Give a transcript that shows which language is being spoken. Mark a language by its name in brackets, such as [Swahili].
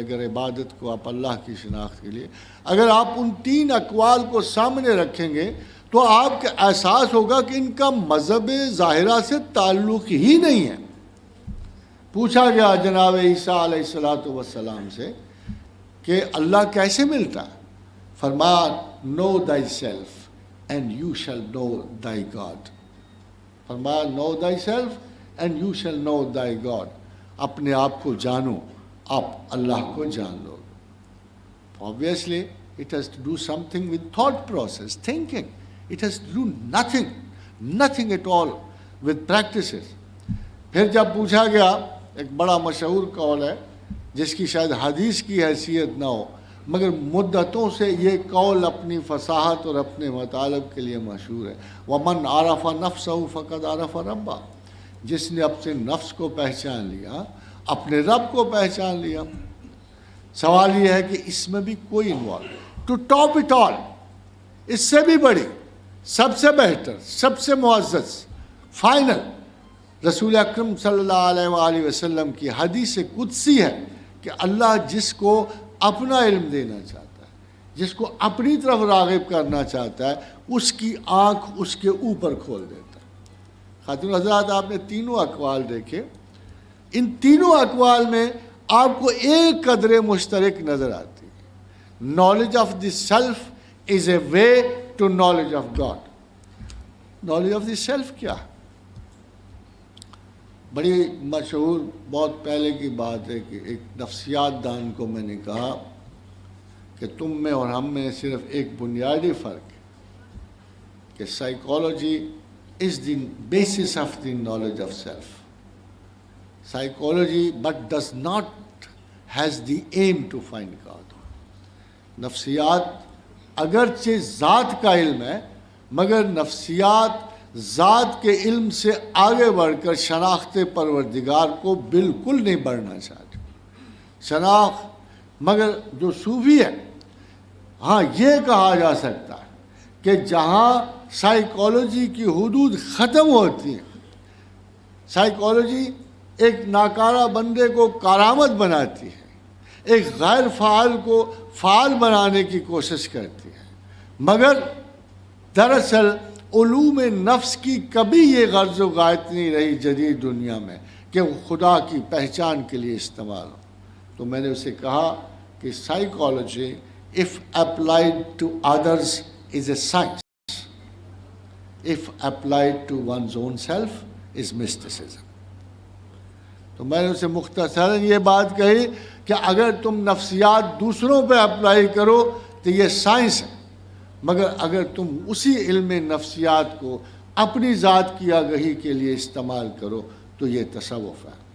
[Urdu] اگر عبادت کو آپ اللہ کی شناخت کے لیے اگر آپ ان 3 اقوال کو سامنے رکھیں گے تو آپ کا احساس ہوگا کہ ان کا مذہب ظاہرہ سے تعلق ہی نہیں ہے. پوچھا گیا جناب عیسیٰ علیہ السلام سے کہ اللہ کیسے ملتا ہے؟ فرمایا [English] know thyself and you shall know thy God. [Urdu] فرمایا [English] know thyself and you shall know thy God. [Urdu] اپنے آپ کو جانو، آپ اللہ کو جان لو. [English] Obviously it has to do something with thought process, thinking. It has to do nothing at all with practices. [Urdu] پھر جب پوچھا گیا، ایک بڑا مشہور قول ہے جس کی شاید حدیث کی حیثیت نہ ہو مگر مدتوں سے یہ قول اپنی فصاحت اور اپنے مطالب کے لیے مشہور ہے، [Arabic] وَمَنْ عَرَفَ نَفْسَهُ فَقَدْ عَرَفَ رَبَّهُ. [Urdu] جس نے اپنے نفس کو پہچان لیا اپنے رب کو پہچان لیا. سوال یہ ہے کہ اس میں بھی کوئی [English] involve to top at all, [Urdu] اس سے بھی بڑی، سب سے بہتر، سب سے معزز، فائنل رسول اکرم صلی اللہ علیہ وآلہ وسلم کی حدیث قدسی ہے کہ اللہ جس کو اپنا علم دینا چاہتا ہے، جس کو اپنی طرف راغب کرنا چاہتا ہے، اس کی آنکھ اس کے اوپر کھول دیتا ہے. خاتون حضرات آپ نے 3 اقوال دیکھے، ان 3 اقوال میں آپ کو ایک قدر مشترک نظر آتی ہے. [English] Knowledge of the self is a way to knowledge of God. [Urdu] Knowledge of the self کیا ہے؟ بڑی مشہور بہت پہلے کی بات ہے کہ ایک نفسیات دان کو میں نے کہا کہ تم میں اور ہم میں صرف ایک بنیادی فرق ہے کہ [English] Psychology is the basis of the knowledge of self. Psychology but does not has the aim to find God. [Urdu] نفسیات اگرچہ ذات کا علم ہے مگر نفسیات ذات کے علم سے آگے بڑھ کر شناخت پروردگار کو بالکل نہیں بڑھنا چاہتے. شناخت مگر جو صوفی ہے، ہاں یہ کہا جا سکتا ہے کہ جہاں سائیکالوجی کی حدود ختم ہوتی ہیں، سائیکالوجی ایک ناکارہ بندے کو کارآمد بناتی ہے، ایک غیر فعال کو فعال بنانے کی کوشش کرتی ہے، مگر دراصل علوم نفس کی کبھی یہ غرض و غایت نہیں رہی جدید دنیا میں کہ وہ خدا کی پہچان کے لیے استعمال ہو. تو میں نے اسے کہا کہ [English] Psychology if applied to others is a science, if applied to one's own self is mysticism. [Urdu] تو میں نے اسے مختصراً یہ بات کہی کہ اگر تم نفسیات دوسروں پہ اپلائی کرو تو یہ سائنس ہے، مگر اگر تم اسی علم نفسیات کو اپنی ذات کی آگہی کے لیے استعمال کرو تو یہ تصوف ہے.